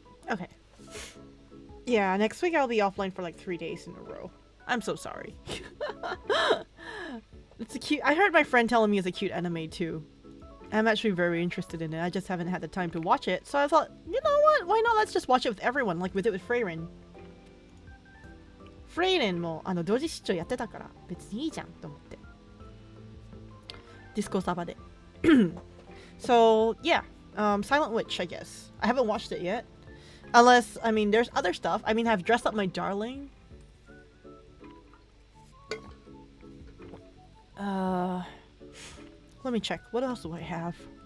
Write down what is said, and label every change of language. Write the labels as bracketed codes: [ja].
[en] Okay. Yeah, next week I'll be offline for like 3 days in a row. I'm so sorry. It's a cute. I heard my friend telling me it's a cute anime too. I'm actually very interested in it. I just haven't had the time to watch it. So I thought, you know what? Why not? Let's just watch it with everyone, like we did with Freyren. [ja] Freyren も同時視聴やってたから別にいいじゃんと思って。Discord サバで。 [en] So yeah, Silent Witch, I guess. I haven't watched it yet. Unless, I mean, there's other stuff. I mean, I've dressed up my darling. Let me check. What else do I have?